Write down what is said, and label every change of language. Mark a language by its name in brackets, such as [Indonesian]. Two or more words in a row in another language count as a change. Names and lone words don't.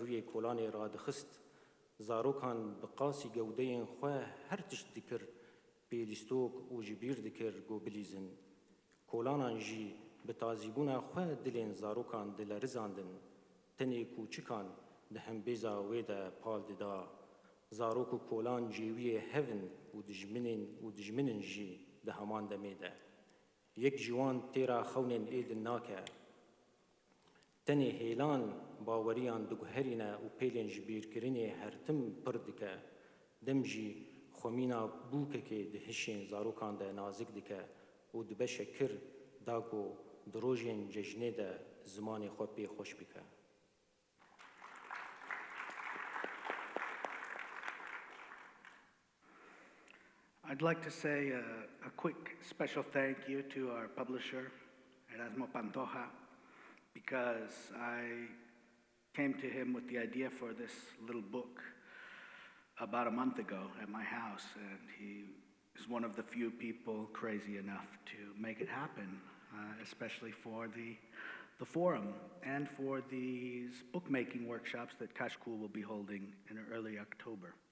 [Kurdish] rûyê kolanê radixist zarokan bi qasî gewdeyên xwe her tişt dikir pêlîstok û ji bîr dikir got bilîzin kolanan jî bi tazîbûna xwe dilên zarokan dilerizandin tenê kûçikan di hembêza wê de pal dida zarok û kolan cêwiyê hevin û dijminin jî di heman demê de yek ji wan têra xewnên êdin nake تنی هیلان باوریان دگوهرینه و پیلین جبیرکرینه هرتم پردکه دمجی خومینا بوکه که دهشین زاروکان ده نازک دکه و دبشه کر داکو دروژین ججنه ده زمان خود پی خوش بکه. [English] I'd like to say a quick special thank you to our publisher, Erasmo Pantoja, because I came to him with the idea for this little book about a month ago at my house, and he is one of the few people crazy enough to make it happen, especially for the forum and for these bookmaking workshops that Kashkul will be holding in early October.